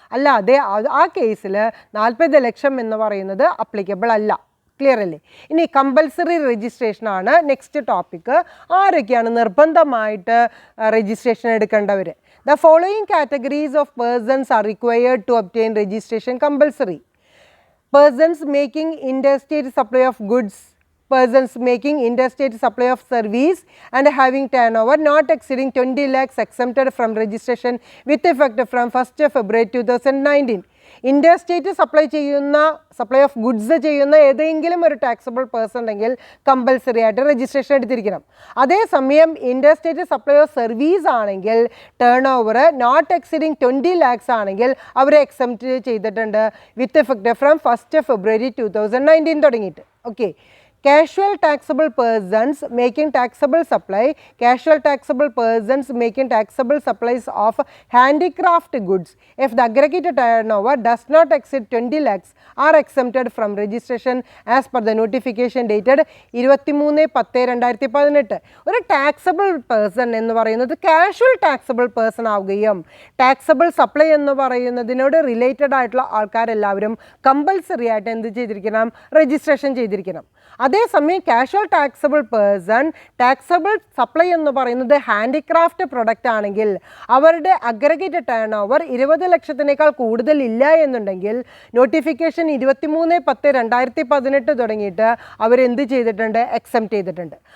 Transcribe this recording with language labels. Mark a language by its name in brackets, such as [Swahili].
[Malayalam] അല്ലാതെ ആ കേസിൽ 40 ലക്ഷം എന്ന് പറയുന്നത് അപ്ലിക്കബിൾ അല്ല. ക്ലിയർ അല്ലേ? ഇനി കമ്പൽസറി രജിസ്ട്രേഷൻ ആണ് നെക്സ്റ്റ് ടോപ്പിക്ക്. ആരൊക്കെയാണ് നിർബന്ധമായിട്ട് registration എടുക്കേണ്ടവർ? [English] The following categories of persons are required to obtain registration compulsory. Persons making interstate supply of goods, persons making interstate supply of service and having turnover not exceeding 20 lakhs exempted from registration with effect from 1st February 2019. [Malayalam] Interstate supply of goods ചെയ്യുന്ന ഏതെങ്കിലും ഒരു taxable person ഉണ്ടെങ്കിൽ compulsory ആയിട്ട് registration എടുത്തിരിക്കണം. അതേസമയം interstate supply of service ആണെങ്കിൽ turn over not exceeding 20 lakhs ആണെങ്കിൽ അവരെ exempt ചെയ്തിട്ടുണ്ട് വിത്ത് എഫക്റ്റ് ഫ്രം 1st February 2019 തുടങ്ങിയിട്ട്. [English] Okay, casual taxable persons making taxable supply, casual taxable persons making taxable supplies of handicraft goods if the aggregate turnover does not exceed 20 lakhs are exempted from registration as per the notification dated 23/10/2018. [Malayalam] ഒരു taxable person എന്ന് പറയുന്നത് casual taxable person ആവുകയും taxable supply എന്ന് പറയുന്നതിനോട് related ആയിട്ടുള്ള ആൾക്കാരെല്ലാവരും compulsory ആയിട്ട് എന്ത് ചെയ്തിരിക്കണം? Registration ചെയ്തിരിക്കണം. അതേസമയം casual taxable person taxable supply എന്ന് പറയുന്നത് ഹാൻഡിക്രാഫ്റ്റ് പ്രൊഡക്റ്റ് ആണെങ്കിൽ അവരുടെ അഗ്രഗേറ്റ് ടേൺ ഓവർ 20 ലക്ഷത്തിനേക്കാൾ കൂടുതലില്ല എന്നുണ്ടെങ്കിൽ നോട്ടിഫിക്കേഷൻ 23/10/2018 തുടങ്ങിയിട്ട് അവരെന്ത് ചെയ്തിട്ടുണ്ട്? എക്സംപ്റ്റ് ചെയ്തിട്ടുണ്ട്.